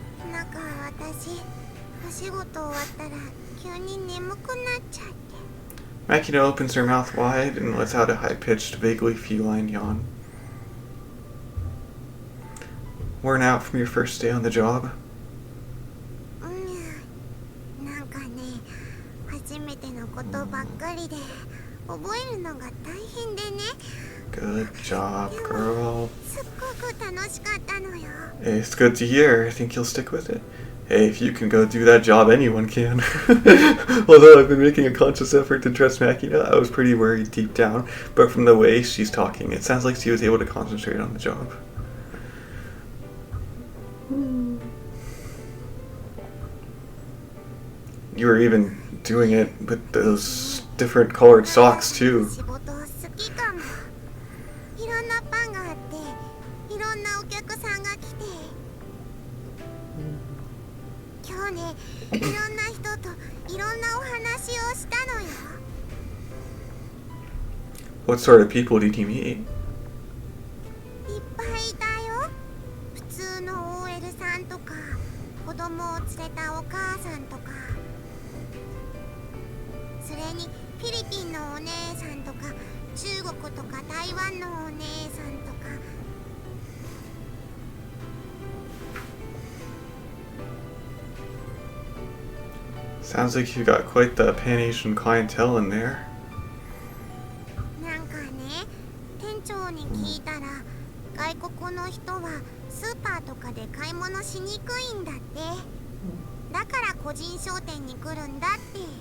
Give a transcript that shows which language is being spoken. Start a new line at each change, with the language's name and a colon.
Japanese: なんか私、お仕事終わったら急に眠くなっちゃって。
English: Makina opens her mouth wide and lets out a high-pitched, vaguely feline yawn. Worn out from your first day on the job?
Japanese: なんかね、初めてのことばっかりで覚えるのが大変でね。
English: Good job, girl.
Japanese: すっごく楽しかったのよ。
English: Hey, it's good to hear. I think you'll stick with it. Hey, if you can go do that job, anyone can. Although I've been making a conscious effort to trust Makina, I was pretty worried deep down. But from the way she's talking, it sounds like she was able to concentrate on the job. You were even doing it with those different colored socks, too.
Japanese: 仕事好きかも。いろんなパンがあって、いろんなお客さんが来て、今日ね、いろんな人といろんなお話をしたのよ。
English: What sort of people did you meet?
Japanese: いっぱいいたよ。普通の OL さんとか、子供を連れたお母さんとか、それにフィリピンのお姉さんとか、中国とか台湾のお姉さんとか。
English: Sounds like you got quite the Pan-Asian clientele in there.
Japanese: なんかね、店長に聞いたら、外国の人はスーパーとかで買い物しにくいんだって。だから個人商店に来るんだって。